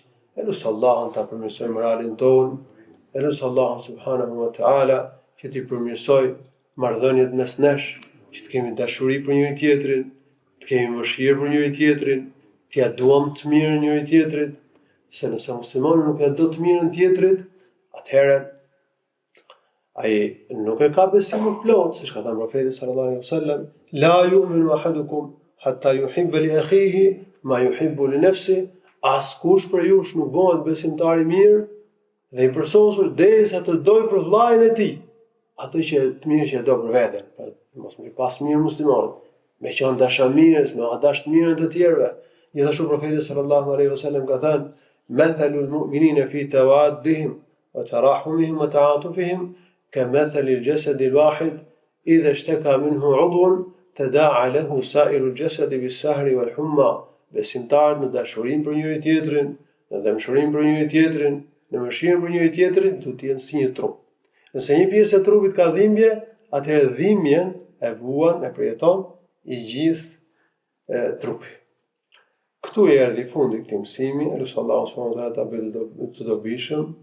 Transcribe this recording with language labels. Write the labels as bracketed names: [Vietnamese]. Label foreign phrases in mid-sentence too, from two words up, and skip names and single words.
[Albanian] Elus Allahun ta përmirësoj moralin tonë, elus Allahun [Arabic] سبحانه وتعالى [Albanian] që t'i përmirësoj marrëdhëniet mes nesh, që të kemi dashuri për njëri tjetrin, të kemi mëshirë për njëri tjetrin, t'ia duam të mirën njëri tjetrit, se nëse muslimani nuk e do të mirën tjetrit, atëherë ai nuk e ka besimin plot, siç ka thënë profeti [Arabic] صلى الله عليه وسلم: لا يؤمن أحدكم حتى يحب لأخيه ما يحب لنفسه. [Albanian] Askush për jush nuk bëhet besimtar i mirë dhe i përsosur derisa të doj për vllajën e tij atë që të mirë që e do për veten. Mos më pas mirë musliman, me qenë dashamirës, me dash të mirën të tjerëve. Gjithashtu profeti [Arabic] صلى الله عليه وسلم [Albanian] ka thënë: [Arabic] مثل المؤمنين في توادهم وتراحمهم وتعاطفهم كمثل الجسد الواحد إذا اشتكى منه عضو تداعى له سائر الجسد بالسهر والحمى. [Albanian] Besimtarët në dashurinë për njëri tjetrin, në dëmshurinë për njëri tjetrin, në mëshirën për njëri tjetrin, duhet të jenë si një trup. Nëse një pjesë e trupit ka dhimbje, atëherë dhimbjen e vuan, e përjeton i gjithë trupi. Këtu erdhi fundi i këtij mësimi, elus Allahu [Arabic] سبحانه وتعالى [Albanian] ta bëjë të dobishëm.